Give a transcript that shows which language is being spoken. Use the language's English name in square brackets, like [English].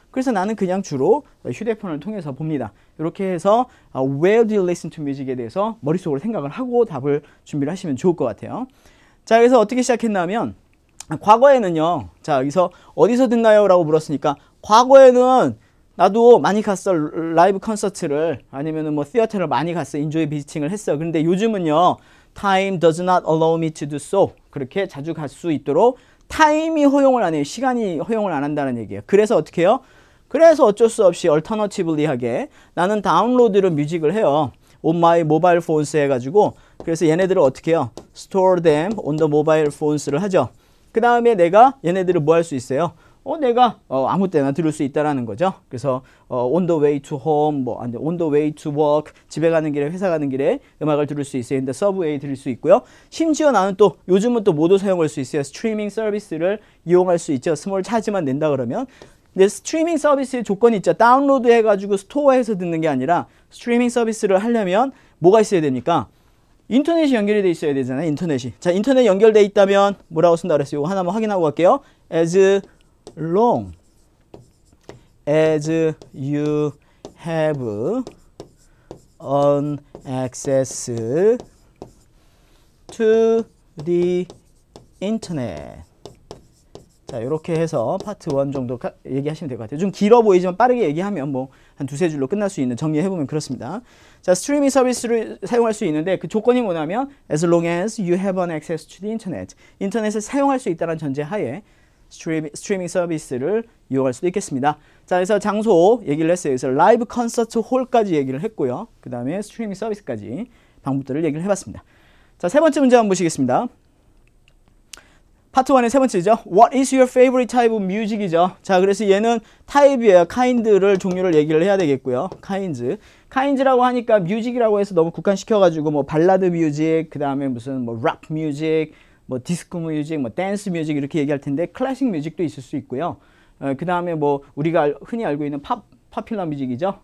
[Korean] 그래서 나는 그냥 주로 휴대폰을 통해서 봅니다. 이렇게 해서 [English] Where do you listen to music [Korean] 에 대해서 머릿속으로 생각을 하고 답을 준비를 하시면 좋을 것 같아요. 자, 그래서 어떻게 시작했냐면 과거에는요. 자, 여기서 어디서 듣나요? 라고 물었으니까 과거에는 나도 많이 갔어. 라이브 콘서트를 아니면은 뭐 티어터를 많이 갔어. 인조이 비지팅을 했어. 그런데 요즘은요. [English] Time does not allow me to do so. [Korean] 그렇게 자주 갈 수 있도록 타임이 허용을 안 해요. 시간이 허용을 안 한다는 얘기예요. 그래서 어떻게 해요? 그래서 어쩔 수 없이 얼터너티블리하게 나는 다운로드를 뮤직을 해요. [English] on my mobile phones [Korean] 해가지고 그래서 얘네들을 어떻게 해요? [English] store them on the mobile phones를 [Korean] 하죠. 그 다음에 내가 얘네들을 뭐 할 수 있어요? 내가 아무 때나 들을 수 있다라는 거죠. 그래서 [English] on the way to home, [Korean] 뭐 [English] on the way to work, [Korean] 집에 가는 길에 회사 가는 길에 음악을 들을 수 있어요. 근데 서브웨이 들을 수 있고요. 심지어 나는 또 요즘은 또 모두 사용할 수 있어요. 스트리밍 서비스를 이용할 수 있죠. 스몰 차지만 낸다 그러면. 근데 스트리밍 서비스의 조건이 있죠. 다운로드 해가지고 스토어에서 듣는 게 아니라 스트리밍 서비스를 하려면 뭐가 있어야 됩니까? 인터넷이 연결이 돼 있어야 되잖아요. 인터넷이. 자, 인터넷 연결돼 있다면 뭐라고 쓴다 그랬어요? 이거 하나만 확인하고 갈게요. [English] As long as you have an access to the internet. [Korean] 자, 이렇게 해서 파트 1 정도 얘기하시면 될 것 같아요. 좀 길어 보이지만 빠르게 얘기하면 뭐 한 두세 줄로 끝날 수 있는, 정리해보면 그렇습니다. 자, 스트리밍 서비스를 사용할 수 있는데 그 조건이 뭐냐면 [English] as long as you have an access to the internet. [Korean] 인터넷을 사용할 수 있다는 전제 하에 스트리밍 서비스를 이용할 수도 있겠습니다. 자, 그래서 장소 얘기를 했어요. 그래서 라이브 콘서트 홀까지 얘기를 했고요. 그 다음에 스트리밍 서비스까지 방법들을 얘기를 해봤습니다. 자, 세 번째 문제 한번 보시겠습니다. 파트 1의 세 번째죠. [English] What is your favorite type of music이죠. [Korean] 자, 그래서 얘는 타입이에요. kind를 종류를 얘기를 해야 되겠고요. kinds라고 하니까 music이라고 해서 너무 국한시켜가지고 뭐 발라드 뮤직, 그 다음에 무슨 뭐 락 뮤직, 뭐 디스코 뮤직, 뭐 댄스 뮤직 이렇게 얘기할 텐데 클래식 뮤직도 있을 수 있고요. 그 다음에 뭐 우리가 흔히 알고 있는 파퓰러 뮤직이죠.